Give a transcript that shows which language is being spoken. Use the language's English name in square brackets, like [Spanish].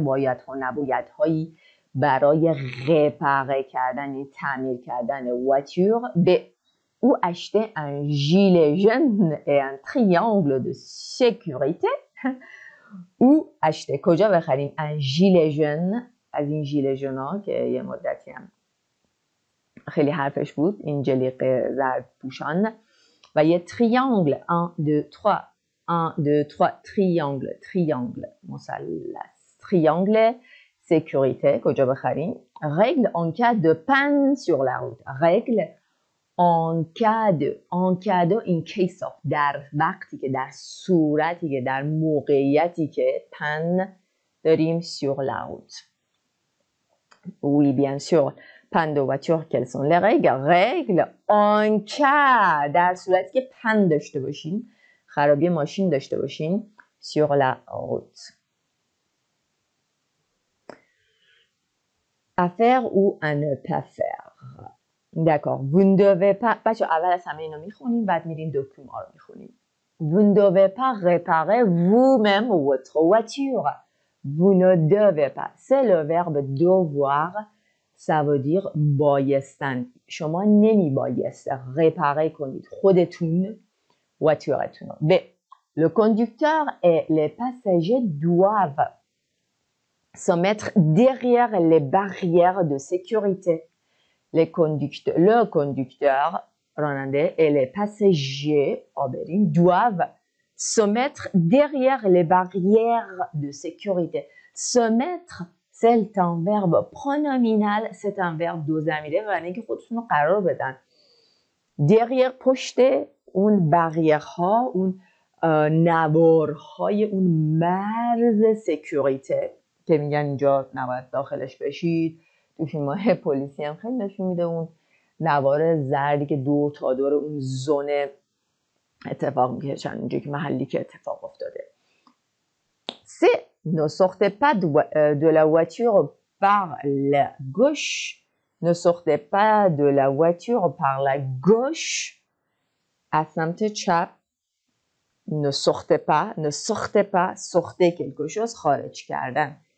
[Persian] باید ها نباید هایی برای réparer کردن، تعمیر کردن voiture. [French] به ou acheter un gilet jaune et un triangle de sécurité. او acheter [Persian] کجا بخریم [French] un gilet jaune. [Persian] از این ژیله ژون ها که یه مدتی هم خیلی حرفش بود، این جلیقه زرد پوشان. و یه triangle 1 2 3 triangle مثلث. [French] triangle sécurité [Persian] کجا بخریم. [French] règle en cas de panne sur la route. règle en cas de [English] in case of [Persian] در وقتی که، در صورتی که، در موقعیتی که pan داریم [French] sur la route. Oui, bien sûr. Panne de voiture, quelles sont les règles? [Persian] Règles en cas در صورتی که pan داشته باشیم، خرابی ماشین داشته باشیم [French] sur la route. À faire ou à ne pas faire. D'accord. Vous ne devez pas. [Persian] بچه اول از همه اینو میخونیم بعد میریم دوکیوما رو میخونیم. [French] Vous ne devez pas réparer vous-même votre voiture. Vous ne devez pas. C'est le verbe devoir. Ça veut dire بایستن. [Persian] شما نمی بایست réparer کنید خودتون voitureتون رو. [French] B. Le conducteur et les passagers doivent se mettre derrière les barrières de sécurité. Le conducteur راننده et les passagers doivent se mettre derrière les barrières de sécurité. Se mettre, c'est un verbe pronominal, c'est un verbe [Persian] دو ضمیره و برای اینکه خودتون رو قرار بدن. derrière پشت اون بریرها، اون نوارهای اون مرز سکیوریته که میگن اینجا نباید داخلش بشید. تو فیلم‌های پلیسی هم خیلی نشون میده اون نوار زردی که دور تا دور اون زون اتفاق میکشن اونجا که محلی که اتفاق افتاده. [French] سه ne sortez pas de la voiture par la gauche. Ne sortez pas de la voiture par la gauche. [Persian] از سمت چپ. [French] Ne sortez pas, ne sortez pas, sortez quelque chose, [Persian] خارج کردن.